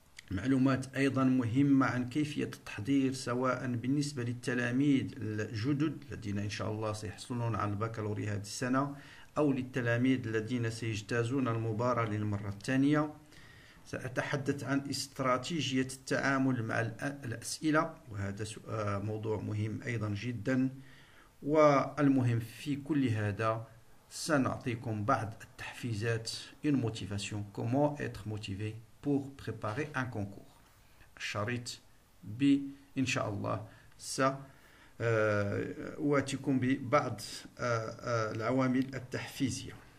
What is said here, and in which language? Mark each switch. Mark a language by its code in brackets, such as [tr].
[ar] معلومات أيضا مهمة عن كيفية التحضير سواء بالنسبة للتلاميذ الجدد الذين إن شاء الله سيحصلون على البكالوريا هذه السنة، أو للتلاميذ الذين سيجتازون المباراة للمرة الثانية. سأتحدث عن استراتيجية التعامل مع الأسئلة، وهذا موضوع مهم أيضا جدا. والمهم في كل هذا سنعطيكم بعض التحفيزات [fr] une motivation, comment être motivé pour préparer un concours. [ar] الشريط إن شاء الله سأواتيكم ببعض العوامل التحفيزية.